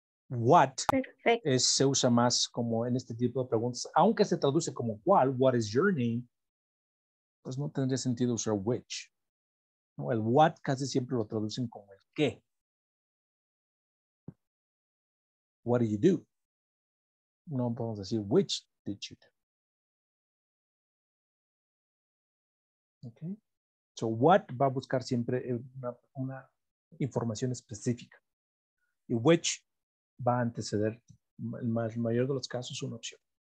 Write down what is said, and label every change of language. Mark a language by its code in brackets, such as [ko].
[en] What [es] Perfecto. se usa más como en este tipo de preguntas, aunque se traduce como cuál, [en] what is your name, [es] pues no tendría sentido usar which, ¿no? El what casi siempre lo traducen como el qué. [en] What do you do? [es] No podemos decir [en] which did you do. Okay. [es] So what va a buscar siempre una información específica y which va a anteceder en el mayor de los casos una opción.